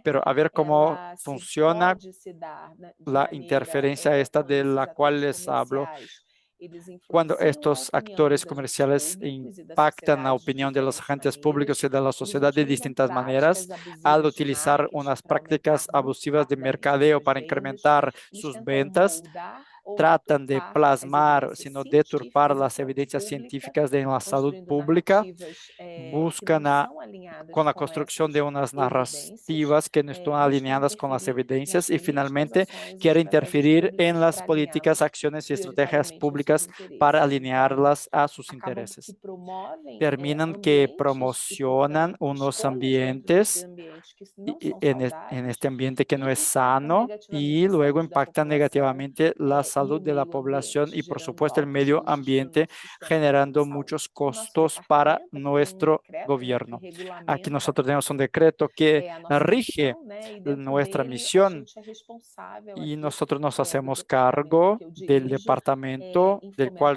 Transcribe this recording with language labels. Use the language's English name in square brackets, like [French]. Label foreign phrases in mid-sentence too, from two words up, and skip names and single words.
[Spanish] pero a ver cómo [Portuguese] Ela se [Spanish] funciona [Portuguese] pode se dar de [Spanish] la [Portuguese] maneira [Spanish] interferencia esta [Portuguese] quando [Spanish] de [Portuguese] esses [Spanish] la cual [Portuguese] atores [Spanish] les hablo, [Portuguese] comerciais eles [Spanish] cuando [Portuguese] influenciam a [Spanish] estos [Portuguese] opinião [Spanish] actores [Portuguese] dos agentes [Spanish] comerciales [Portuguese] públicos e da [Spanish] impactan la [Portuguese] sociedade de [Spanish] opinión de los [Portuguese] diferentes [Spanish] agentes públicos [Portuguese] maneiras. [Spanish] y de la [Portuguese] Eles [Spanish] sociedad de [Portuguese] utilizam [Spanish] distintas maneras [Portuguese] práticas [Spanish] al [Portuguese] abusivas de [Spanish] utilizar [Portuguese] marketing [Spanish] unas [Portuguese] para aumentar [Spanish] prácticas [Portuguese] muito [Spanish] abusivas de [Portuguese] rapidamente as [Spanish] mercadeo [Portuguese] suas [Spanish] para [Portuguese] vendas. [Spanish] incrementar [Portuguese] Eles [Spanish] sus [Portuguese] tentam [Spanish] ventas, [Portuguese] moldar ou [Spanish] tratan de [Portuguese] deturpar as [Spanish] plasmar, [Portuguese] evidências [Spanish] sino deturpar [Portuguese] científicas em [Spanish] las [Portuguese] saúde [Spanish] evidencias [Portuguese] pública, [Spanish] científicas de la salud [Portuguese] construindo [Spanish] pública, [Portuguese] narrativas que não [Spanish] buscan [Portuguese] são alinhadas [Spanish] con la [Portuguese] com [Spanish] construcción de [Portuguese] essas [Spanish] unas [Portuguese] evidências, [Spanish] narrativas que no están [Portuguese] buscam [Spanish] alineadas con las [Portuguese] interferir nas [Spanish] evidencias y [Portuguese] políticas, [Spanish] finalmente [Portuguese] ações e [Spanish] quiere [Portuguese] estratégias [Spanish] interferir en [Portuguese] públicas [Spanish] las [Portuguese] para [Spanish] políticas, [Portuguese] alinhá-los [Spanish] acciones y estrategias [Portuguese] prioritariamente aos seus [Spanish] públicas para [Portuguese] interesses. Então, [Spanish] alinearlas a sus [Portuguese] acabam que [Spanish] intereses. [Portuguese] promovem [Spanish] Terminan que [Portuguese] ambientes e, [Spanish] promocionan [Portuguese] portanto, [Spanish] unos [Portuguese] escolhas dentro desse [Spanish] ambientes [Portuguese] ambiente que não são [Spanish] en [Portuguese] saudáveis [Spanish] este ambiente que [Portuguese] e [Spanish] no es [Portuguese] impactam [Spanish] sano [Portuguese] negativamente [Spanish] y [Portuguese] a [Spanish] luego [Portuguese] saúde da [Spanish] impactan [Portuguese] população [Spanish] negativamente la [Portuguese] e [Spanish] salud de la población y, por supuesto, el medio ambiente, generando muchos costos para nuestro gobierno. Aquí nosotros tenemos un decreto que rige nuestra misión y nosotros nos hacemos cargo del departamento del cual